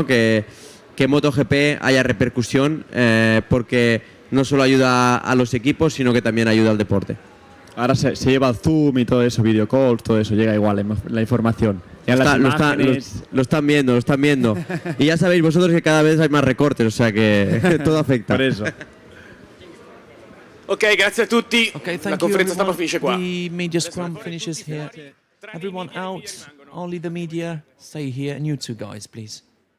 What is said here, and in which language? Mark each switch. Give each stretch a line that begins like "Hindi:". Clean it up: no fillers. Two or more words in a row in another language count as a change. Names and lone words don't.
Spanish: Que en MotoGP haya repercusión, porque no solo ayuda a los equipos, sino que también ayuda al deporte. Ahora se lleva el Zoom y todo eso,
English: video calls,
Spanish: todo eso, llega igual la información. Lo están viendo. Y ya sabéis vosotros que cada vez hay más recortes, o sea que todo afecta. Por eso.
Italian: Ok, grazie a tutti. La conferenza stampa finisce qua.
English: The media scrum finishes here. Everyone out. Only the media stay here. And you two guys, please.